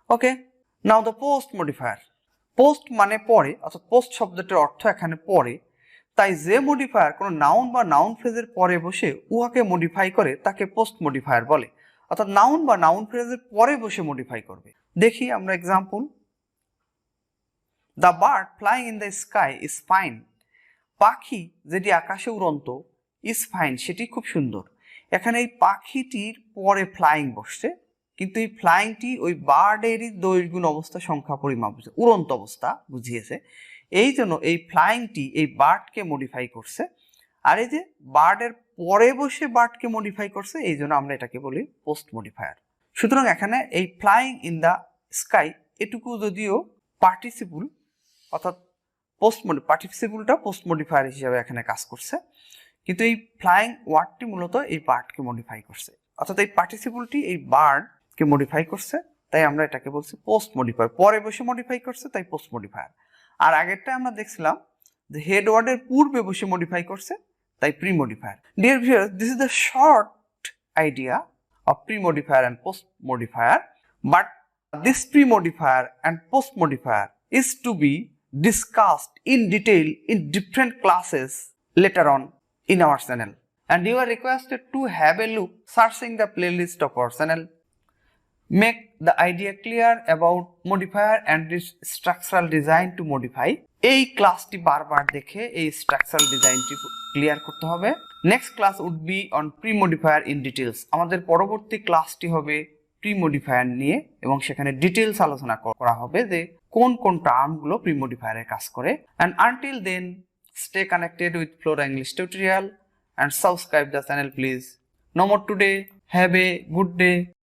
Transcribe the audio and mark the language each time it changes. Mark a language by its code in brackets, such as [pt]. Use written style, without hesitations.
[en] Okay, now the post modifier. [bn] Post মানে পরে, অর্থাৎ পোস্ট শব্দটির অর্থ এখানে পরে, তাই যে মডিফায়ার কোনো নাউন বা নাউন ফ্রেজের পরে বসে উহাকে মডিফাই করে তাকে পোস্ট মডিফায়ার বলে, অর্থাৎ নাউন বা নাউন ফ্রেজের পরে বসে মডিফাই করবে। দেখি আমরা example. [en] The bird flying in the sky is fine. [bn] পাখি যেটি আকাশে উড়ন্ত, [en] is fine [bn] সেটি খুব সুন্দর। এখানে এই পাখিটির পরে ফ্লাইং বসছে, কিন্তু এই ফ্লাইংটি ওই বার্ডেরই দৈর্ঘ্য গুণ অবস্থা সংখ্যা পরিমাপ বুঝে, উড়ন্ত অবস্থা বুঝিয়েছে, এই জন্য এই ফ্লাইংটি এই বার্ডকে মডিফাই করছে, আর এই যে বার্ডের পরে বসে বার্ডকে মডিফাই করছে, এই জন্য আমরা এটাকে বলি পোস্ট মডিফায়ার। সুতরাং এখানে এই [en] flying in the sky [bn] এটুকু যদিও পার্টিসিপল, অর্থাৎ পার্টিসিপলটা পোস্ট মডিফায়ার হিসেবে এখানে কাজ করছে, কিন্তু এই ফ্লাইং ওয়ার্ডটি মূলত এই বার্ডকে মডিফাই করছে, অর্থাৎ এই পার্টিসিপলটি এই বার্ডকে মডিফাই করছে, তাই আমরা এটাকে বলছি পোস্ট মডিফায়ার। পরে বসে মডিফাই করছে তাই পোস্ট মডিফায়ার। আর আগেরটা আমরা দেখছিলাম যে হেড ওয়ার্ডের পূর্বে বসে মডিফাই করছে তাই pre modifier. [en] Dear viewers, this is the short idea of pre-modifier and post modifier, but this pre-modifier and post-modifier is to be discussed in detail in different classes later on in our channel, and you are requested to have a look searching the playlist of our channel. Make the idea clear about modifier and its structural design to modify. [bn] এই ক্লাসটি বারবার দেখে এই structural ডিজাইনটি clear করতে হবে। [en] Next class would be on pre-modifier in details. [bn] আমাদের পরবর্তী ক্লাসটি হবে প্রি-মডিফায়ার নিয়ে এবং সেখানে ডিটেলস আলোচনা করা হবে যে কোন কোন টার্মগুলো প্রি-মডিফায়ারে কাজ করে। [en] and until then stay connected with Flora English tutorial and subscribe the channel please. No more today. Have a good day.